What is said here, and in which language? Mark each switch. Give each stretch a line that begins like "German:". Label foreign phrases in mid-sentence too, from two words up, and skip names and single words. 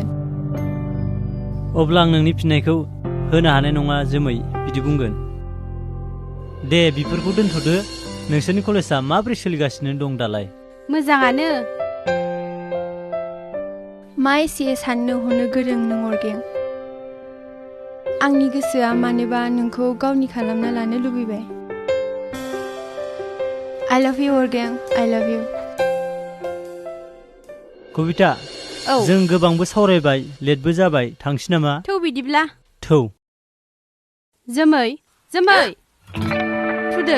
Bodo: अब्ला आं नोंनि फिननायखौ होनो हानाय नङा जोमै बिदि बुंगोन दे बेफोरखौ दोनथ'दो नोंसोरनि कलेजआ माबोरै सोलिगासिनो दं दालाय मोजाङानो मा एसे साननो हनो गोरों नों अरगें आंनि गोसोआ मानोबा नोंखौ गावनि खालामना लानो लुबैबाय
English: I love you
Bodo: अरगें
English: I love you
Bodo: कबिता औ जों गोबांबो सावरायबाय लेटबो जाबाय थांसै नामा थौ बिदिब्ला थौ जोमै जोमै थुदो